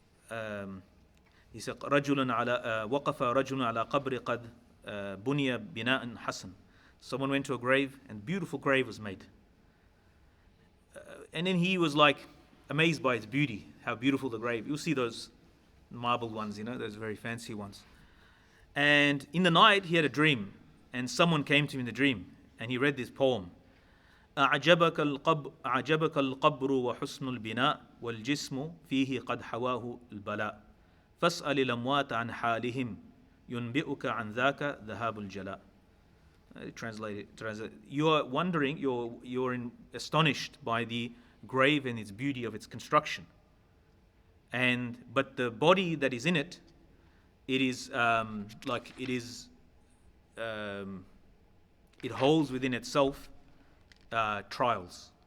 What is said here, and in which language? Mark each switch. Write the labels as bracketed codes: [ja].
[en] He said, [ar] وقف رجل على قبر قد بني بناء حسن. [en] Someone went to a grave and beautiful grave was made. And then he was like amazed by its beauty, how beautiful the grave. You'll see those marble ones, those very fancy ones. And in the night he had a dream, and someone came to him in the dream, and he read this poem. [ar] أعجبك القبر وحسن البناء والجسم فيه قد حواه البلاء فاسأل الأموات عن حالهم ينبئك عن ذاك ذهاب الجلاء. [en] Translate. You are wondering, you're astonished by the grave and its beauty of its construction. But the body that is in it, it holds within itself trials.